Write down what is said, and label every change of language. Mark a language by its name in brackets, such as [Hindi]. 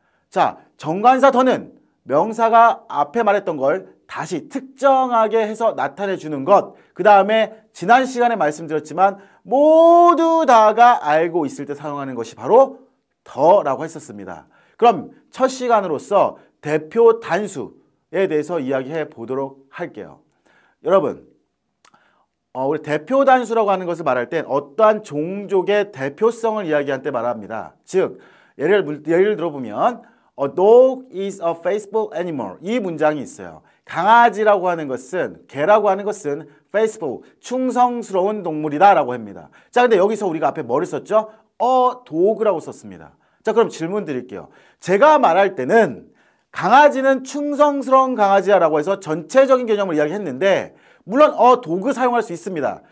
[Korean] 자, 정관사 더는 명사가 앞에 말했던 걸 다시 특정하게 해서 나타내 주는 것, 그 다음에 지난 시간에 말씀드렸지만 모두 다가 알고 있을 때 사용하는 것이 바로 더라고 했었습니다. 그럼 첫 시간으로서 대표 단수에 대해서 이야기해 보도록 할게요. 여러분, 우리 대표 단수라고 하는 것을 말할 땐 어떠한 종족의 대표성을 이야기할 때 말합니다. 즉, 예를 들어보면 [English] A dog is a faithful animal. [Korean] 이 문장이 있어요. 강아지라고 하는 것은, 개라고 하는 것은 faithful, 충성스러운 동물이다 라고 합니다. 자, 근데 여기서 우리가 앞에 뭐를 썼죠? dog라고 썼습니다. 자, 그럼 질문 드릴게요. 제가 말할 때는 강아지는 충성스러운 강아지야라고 해서 전체적인 개념을 이야기했는데, 물론 dog 사용할 수 있습니다.